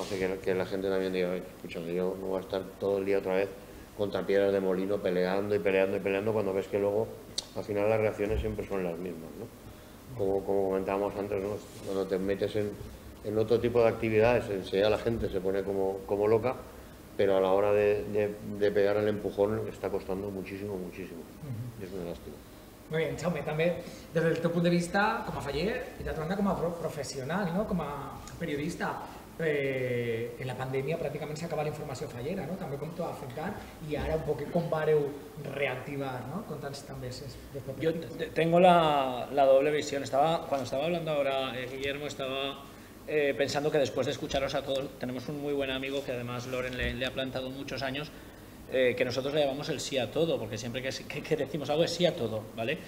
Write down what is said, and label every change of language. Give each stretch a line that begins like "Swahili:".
Spanish: Hace que la gente también diga, escúchame, yo no voy a estar todo el día otra vez contra piedras de molino peleando y peleando y peleando, cuando ves que luego al final las reacciones siempre son las mismas, ¿no? Como comentábamos antes, ¿no? Cuando te metes en otro tipo de actividades, enseguida la gente se pone como loca, pero a la hora de pegar el empujón está costando muchísimo, muchísimo. És una lástima. Muy bien,
Catalan: Jaume, també des del teu punt de vista com a faller i d'altra banda com a professional, no? Com a periodista, en la pandèmia pràcticament s'acaba la informació fallera, no? També com t'ho ha afectat
Spanish: y ahora un poco
Catalan: com vareu reactivar, ¿no? Conta'ns també.
Spanish: Yo tengo la doble visión. Cuando estaba hablando ahora, Guillermo, estaba pensando que después de escucharos a todos, tenemos un muy buen amigo que además Loren le ha plantado muchos años, que nosotros le llamamos el sí a todo, porque siempre que decimos algo es sí a todo, ¿vale?